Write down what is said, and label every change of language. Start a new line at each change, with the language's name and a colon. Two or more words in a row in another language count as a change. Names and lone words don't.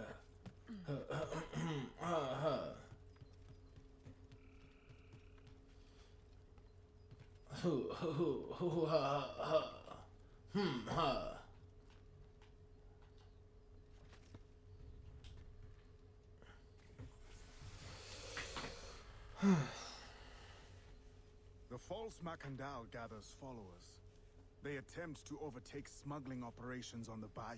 English: Ha ha ha. Hoo hoo hoo ha ha. Ha. The false Macandal gathers followers. They attempt to overtake smuggling operations on the bayou.